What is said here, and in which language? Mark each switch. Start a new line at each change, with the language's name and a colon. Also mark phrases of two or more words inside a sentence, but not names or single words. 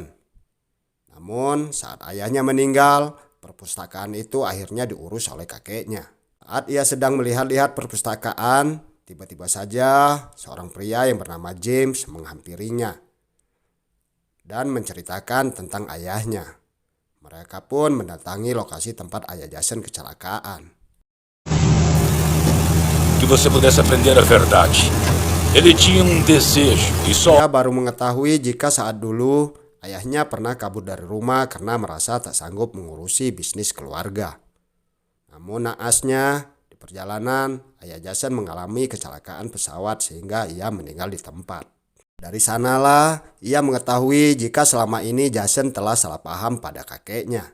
Indonesian: Namun, saat ayahnya meninggal, perpustakaan itu akhirnya diurus oleh kakeknya. Saat ia sedang melihat-lihat perpustakaan, tiba-tiba saja seorang pria yang bernama James menghampirinya dan menceritakan tentang ayahnya. Mereka pun mendatangi lokasi tempat ayah Jason kecelakaan.
Portuguese: Que você pudesse aprender a verdade. Ele tinha desejo e só.
Indonesian: Ia baru mengetahui jika saat dulu ayahnya pernah kabur dari rumah karena merasa tak sanggup mengurusi bisnis keluarga. Namun naasnya, di perjalanan ayah Jason mengalami kecelakaan pesawat sehingga ia meninggal di tempat. Dari sanalah ia mengetahui jika selama ini Jason telah salah paham pada kakeknya.